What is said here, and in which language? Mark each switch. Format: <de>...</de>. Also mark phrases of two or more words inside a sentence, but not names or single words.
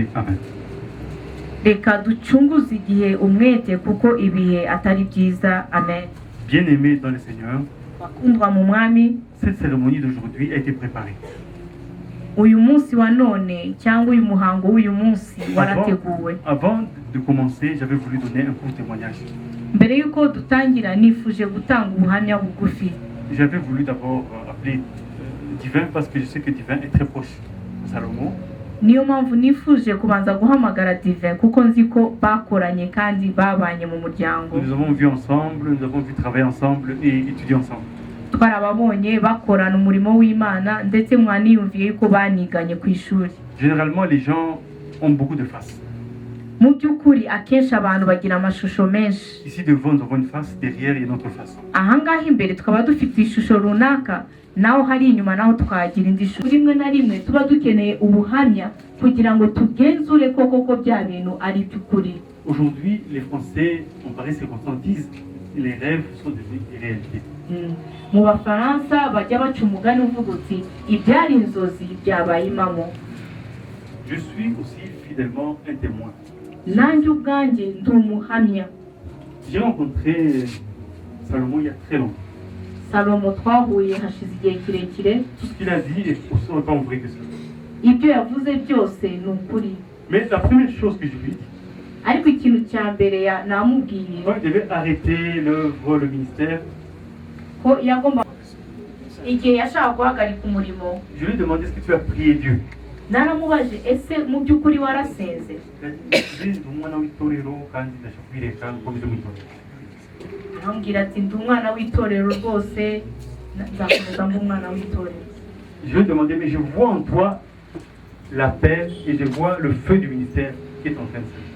<rw>Amen. Reka ducunguze igihe umwete kuko ibihe atari byiza. Amen.</rw> <fr>Bien-aimés dans le Seigneur,</fr> <rw>Bakundwa mu mwami,</rw> <fr>cette cérémonie d'aujourd'hui a été préparée.</fr> <rw>uyu munsi wa none cyangwa uyu muhango w'uyu munsi warateguwe.</rw> <fr>Avant de commencer, j'avais voulu donner un court témoignage.</fr> <rw>Mbere yuko dutangira nifuje gutanga ubuhamya bugufi.</rw> <fr>J'avais voulu d'abord appeler Divin parce que je sais que Divin est très proche de Salomon.</fr> <rw>Niyo mpamvu nifuje kubanza guhamagara Divin kuko nzi ko bakoranye kandi babanye mu muryango.</rw> <fr>Nous avons vu ensemble, nous avons vu travailler ensemble et étudier ensemble.</fr> <rw>Twarababonye bakorana umurimo w'Imana ndetse mwaniyumviye yuko baniganye ku ishuri.</rw> <fr>Généralement, les gens ont beaucoup de faces.</fr> <rw>Mu by'ukuri akenshi abantu bagira amashusho menshi.</rw> <fr>Ici devant, nous avons une face, derrière, il y a une autre face.</fr> <rw>Ahangaha imbere tukaba dufite ishusho runaka, naho hari inyuma naho twagira indi shusho. Rimwe na rimwe tuba dukeneye ubuhamya kugira ngo tugenzure koko bya bintu ari by'ukuri.</rw> <fr>Aujourd'hui, les Français, en pareille circonstance, disent que les rêves sont devenus des réalités.</fr> <rw>mu bafaransa bajya baca umugani uvuga uti ibyari inzozi byabaye impamo.</rw> <fr>Je suis aussi fidèlement un témoin.</fr> <rw>Nanjye ubwanjye ndi umuhamya.</rw> <fr>J'ai rencontré Salomon il y a très longtemps.</fr> <rw>Salomo twahuye hashize igihe kirekire.</rw> <fr>Tout ce qu'il a dit est aussi autant vrai que ça.</fr> <rw>Ibyo yavuze byose ni ukuri.</rw> <fr>Mais la première chose que je lui ai dit,</fr> <rw>ariko ikintu cya mbere namubwiye</rw> <fr>quand il devait arrêter l'œuvre, le ministère,</fr> <rw>ko yagomba igihe yashaka guhagarika umurimo,</rw> <fr>je lui ai demandé est-ce que tu as prié Dieu.</fr> <rw>naramubaje ese mu by'ukuri warasenze. arambwira ati ndi umwana w'itorero rwose nzakomeza mba umwana w'itorero.</rw> <fr>Je lui ai demandé mais je vois en toi l'appel et je vois le feu du ministère qui est en train de se</fr>